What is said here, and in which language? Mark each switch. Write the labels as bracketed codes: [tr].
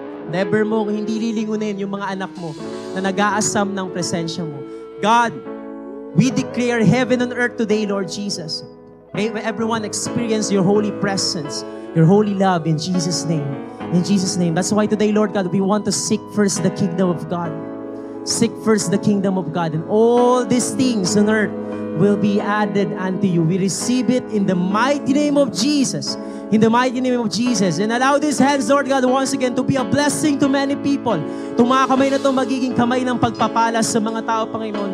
[tl] Never mong hindi lilingunin yung mga anak mo na nag-aasam ng presensya mo. [en] God, we declare heaven and earth today, Lord Jesus. May everyone experience your holy presence, your holy love in Jesus' name. In Jesus' name. That's why today, Lord God, we want to seek first the kingdom of God. Seek first the kingdom of God, and all these things on earth will be added unto you. We receive it in the mighty name of Jesus. In the mighty name of Jesus. And allow these hands, Lord God, once again to be a blessing to many people. [tl] Itong mga kamay na ito magiging kamay ng pagpapala sa mga tao, Panginoon.